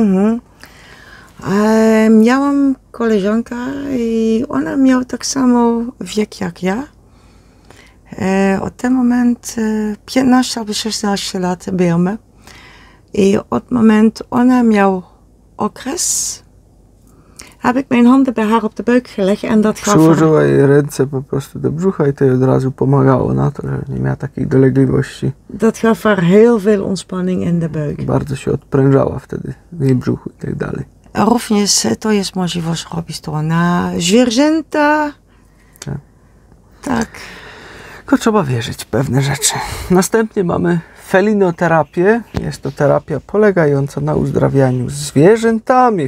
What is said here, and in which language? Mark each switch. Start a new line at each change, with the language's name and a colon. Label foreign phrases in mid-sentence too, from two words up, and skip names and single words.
Polish: Miałam koleżankę i ona miała tak samo wiek jak ja. Od ten moment 15 albo 16 lat byliśmy. I od momentu ona miała okres,
Dutch: heb ik mijn handen bij haar op de buik gelegd en dat gaf
Polish: Przyłożyła jej ręce po prostu do brzucha i to jej od razu pomagało na to, że nie miała takich dolegliwości.
Dutch: Dat gaf haar heel veel ontspanning in de buik.
Polish: Bardzo się odprężała wtedy w jej brzuchu i tak dalej. Również to jest możliwość robić to na zwierzęta. Tak. Tylko trzeba wierzyć w pewne rzeczy. Następnie mamy felinoterapię. Jest to terapia polegająca na uzdrawianiu zwierzętami.